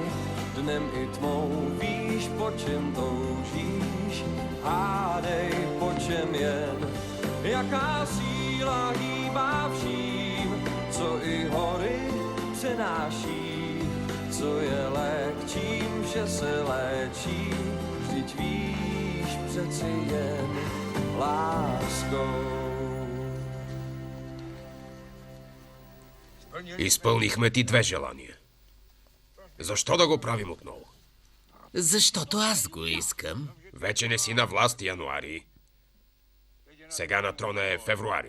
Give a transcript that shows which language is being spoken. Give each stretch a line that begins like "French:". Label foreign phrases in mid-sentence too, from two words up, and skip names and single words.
Czech: Dnem i tmou víš, po čem toužíš, Hádej, po čem jen, jaká síla hýbá vším, co i hory přenáší, co je lék, čím vše se léčí, vždyť víš přeci jen láskou.
Bulgarian: Изпълнихме ти две желания. Защо да го правим отново? Защото аз го искам. Вече не си на власт, Януари. Сега на трона е февруари.